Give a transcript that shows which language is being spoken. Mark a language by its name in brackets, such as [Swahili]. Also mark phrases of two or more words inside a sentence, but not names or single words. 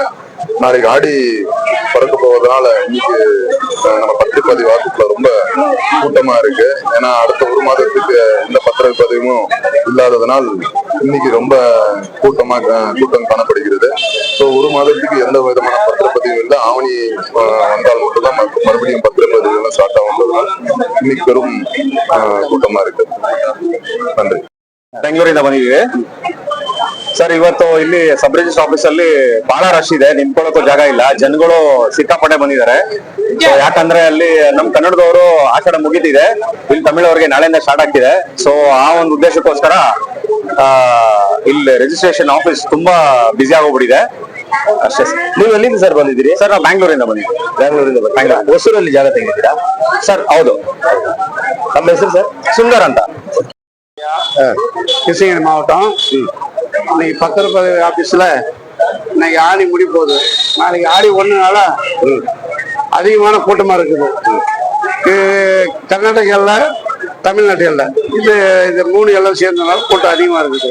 [Tamil] நாளைக்கு ஆடி பிறக்க போவதனால இன்னைக்கு நம்ம பத்திரப்பதிவு ஆபீஸ்ல ரொம்ப கூட்டமா இருக்கு. ஏன்னா அடுத்த ஒரு மாதத்துக்கு எந்த பத்திரப்பதிவும் இல்லாததனால் இன்னைக்கு ரொம்ப கூட்டம் காணப்படுகிறது. ஸோ ஒரு மாதத்துக்கு எந்த விதமான பத்திரப்பதிவும் இல்லை. ஆவணி வந்தால் மட்டும்தான் மறுபடியும் பத்திரப்பதிவு எல்லாம் ஸ்டார்ட் ஆகுன்றதுனால் இன்னைக்கு பெரும் கூட்டம இருத்தே. ನನ್ರಿ [Kannada] ಬೆಂಗಳೂರಿಂದ ಬಂದಿದ್ದೀವಿ ಸರ್. ಇವತ್ತು ಇಲ್ಲಿ [English] sub register office [Kannada] ಅಲ್ಲಿ ಬಹಳ ರಶ್ ಇದೆ, ನಿಂತ್ಕೊಳ್ಳೋಕೆ ಜಾಗ ಇಲ್ಲ, ಜನಗಳು ಸಿಕ್ಕಾಪಟ್ಟೆ ಬಂದಿದ್ದಾರೆ. ಯಾಕಂದ್ರೆ ಅಲ್ಲಿ ನಮ್ ಕನ್ನಡದವರು ಆಷಾಢ ಮುಗಿತಿದೆ, ಇಲ್ಲಿ ತಮಿಳವರಿಗೆ ನಾಳೆಯಿಂದ ಸ್ಟಾರ್ಟ್ ಆಗ್ತಿದೆ. ಸೊ ಆ ಒಂದು ಉದ್ದೇಶಕ್ಕೋಸ್ಕರ ಇಲ್ಲಿ [English] registration office [Kannada] ತುಂಬಾ ಬ್ಯುಸಿ ಆಗೋಗ್ಬಿಟ್ಟಿದೆ ಅಷ್ಟೇ. ನೀವು ಎಲ್ಲಿಂದ ಸರ್ ಬಂದಿದ್ದೀರಿ? ಸರ್ ನಾವು ಬ್ಯಾಂಗ್ಳೂರಿಂದ ಬಂದಿದ್ದೀವಿ. ಬ್ಯಾಂಗ್ಳೂರಿಂದ ಹೊಸೂರಲ್ಲಿ ಜಾಗ ತೆಗೆದಿದ್ದೀರಾ ಸರ್? ಹೌದು. ನಮ್ಮ ಹೆಸರು ಸರ್? சுந்தர் ಅಂತ. [Tamil] கிருஷ்ணகிரி மாவட்டம். இன்னைக்கு பத்திரப்பதிவு ஆபீஸ்ல இன்னைக்கு ஆடி முடி போகுது. நாளைக்கு ஆடி 1 அதிகமான கூட்டமா இருக்குது. கர்நாடகால, தமிழ்நாட்டில் இது 3 எல்லாம் சேர்ந்தனால கூட்டம் அதிகமா இருக்குது.